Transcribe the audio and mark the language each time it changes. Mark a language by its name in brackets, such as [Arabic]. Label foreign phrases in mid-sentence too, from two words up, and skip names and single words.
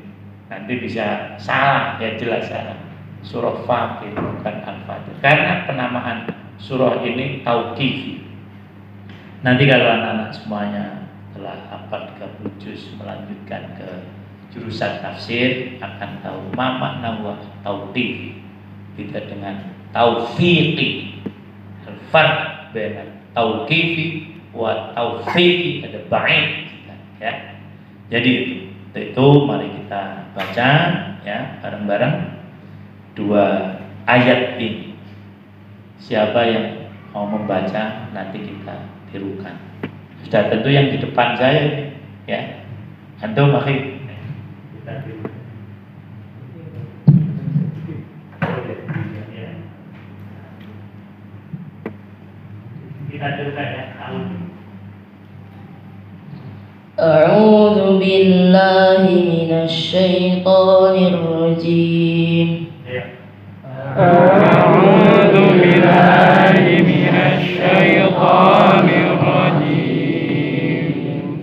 [Indonesian] Nanti bisa salah, ya jelas salah. Surah Fatir bukan Al-Fatir. Karena penamaan surah ini tauqifi. Nanti kalau anak-anak semuanya telah hafal 30 juz melanjutkan ke jurusan tafsir akan tahu [Arabic] ما معنى وتوقيف. [Indonesian] Beda dengan [Arabic] taufiqi. الفرق بين توقيفي وتوفيقي ada ba'id ya. [Indonesian] Jadi itu mari kita baca ya bareng-bareng dua ayat ini. Siapa yang mau membaca nanti kita tirukan. Sudah tentu yang di depan saya ya. Antum mari kita tirukan. Kita tirukan ya. [Arabic] أعوذ بالله من الشيطان الرجيم أعوذ بالله من الشيطان الرجيم